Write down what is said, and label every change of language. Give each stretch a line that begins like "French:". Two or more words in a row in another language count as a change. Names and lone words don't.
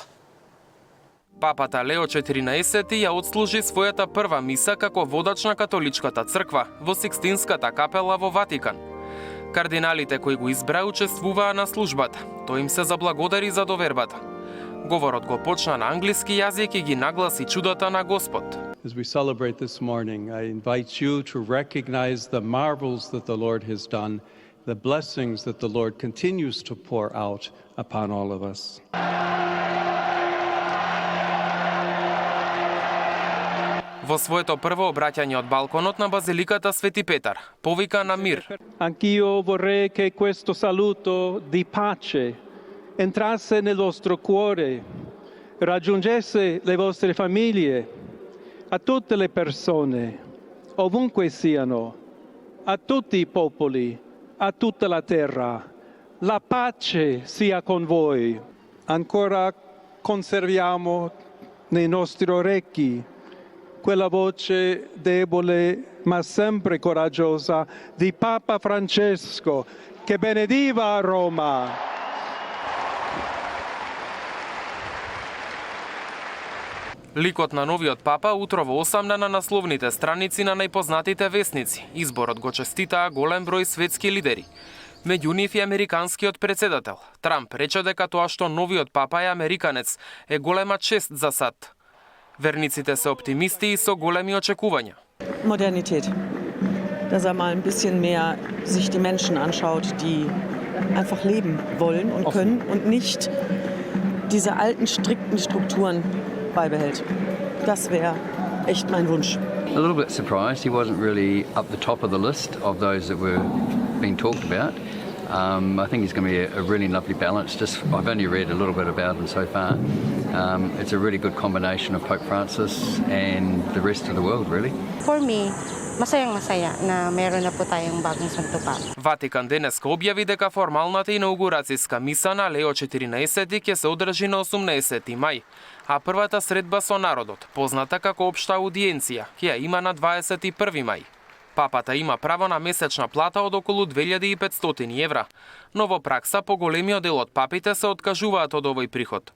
Macedonian: Папата Лео 14 ја отслужи својата прва миса како водач на католичката црква во Сикстинската капела во Ватикан. Кардиналите кои го избра учествуваа на службата. Тој им се заблагодари за довербата. Говорот го почна на англиски јазик и ги нагласи чудата на Господ.
English: As we celebrate this morning, I invite you to recognize the marvels that the Lord has done, the blessings that the Lord continues to pour out upon all of us.
Macedonian: Во своето прво обраќање од балконот на Базиликата Свети Петар, повика на мир.
Italian: Anch'io vorrei che questo saluto di pace entrasse nel vostro cuore, raggiungesse le vostre famiglie, a tutte le persone, ovunque siano, a tutti i popoli, a tutta la terra. La pace sia con voi. Ancora conserviamo nei nostri orecchi quella voce debole ma sempre coraggiosa di Papa Francesco che benediva Roma.
Macedonian: Ликот на новиот папа утро во 8 на насловните страници на најпознатите весници. Изборот го честитаа голем број светски лидери. Меѓу нив и американскиот председател. Трамп рече дека тоа што новиот папа е американец е голема чест за САД. Верниците се оптимисти и со големи очекувања.
German: Modernität. Dass mal ein bisschen mehr sich die Menschen anschaut, die einfach leben wollen und können und nicht diese alten, strikten Strukturen beibehält. Das wäre echt mein Wunsch.
English: A little bit surprised. He wasn't really up the top of the list of those that were being talked about. I think he's going to be a really lovely balance. I've only read a little bit about him so far. It's a really good combination of Pope Francis and the rest of the world, really. For me,
Filipino: masayang-masaya na meron na po tayong bagong Santo Papa.
Macedonian: Ватикан денеска објави дека формалната инаугурацијска миса на Лео 14 ќе се одржи на 18 мај, а првата средба со народот, позната како општа аудиенција, ќе ја има на 21 мај. Папата има право на месечна плата од околу 2500 евра, но во пракса поголемиот дел од папите се откажуваат од овој приход.